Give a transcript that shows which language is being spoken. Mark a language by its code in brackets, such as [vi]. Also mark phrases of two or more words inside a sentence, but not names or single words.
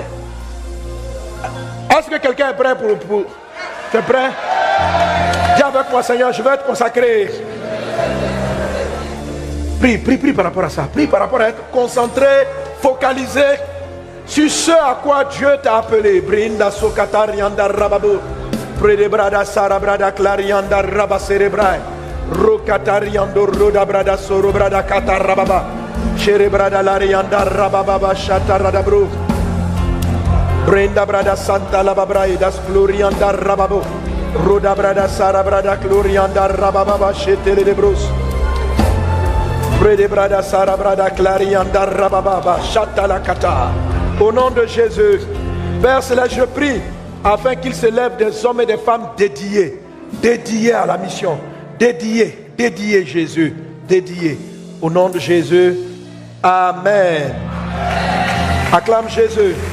[fr] Est-ce que quelqu'un est prêt pour... Tu es prêt? Dis avec moi, Seigneur, je vais être consacré. Prie par rapport à ça. Prie par rapport à être concentré, focalisé sur ce à quoi Dieu t'a appelé. Brinda sokatarianda rababo. Prede brada sara brada clarianda raba cerebrai. Rokatariando roda brada soro brada katarababa. Chere brada larianda rababa shatarada bro. Brenda brada santa la babrai das glorianda rababo. Roda brada sara brada glorianda rababa shetele de bros. Prede brada sara brada clarianda rababa shatala kata. Au nom de Jésus, Père Céleste, je prie afin qu'il se lève des hommes et des femmes dédiés à la mission, dédiés Jésus, dédiés. Au nom de Jésus, Amen. Acclame Jésus.